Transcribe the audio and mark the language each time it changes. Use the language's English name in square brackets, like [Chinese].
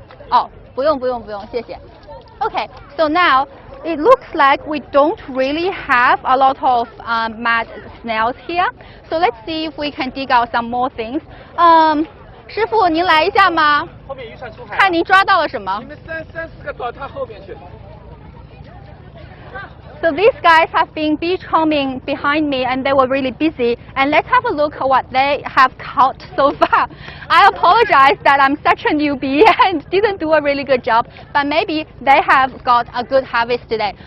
[Chinese] 哦，不用，谢谢。 [English] Okay. So now it looks like we don't really have a lot of mud snails here. So let's see if we can dig out some more things. [Chinese] 师傅，您来一下吗？后面渔船出海。看您抓到了什么？你们三四个到他后边去。 [English] So these guys have been beachcombing behind me and they were really busy. And let's have a look at what they have caught so far. I apologize that I'm such a newbie and didn't do a really good job, but maybe they have got a good harvest today.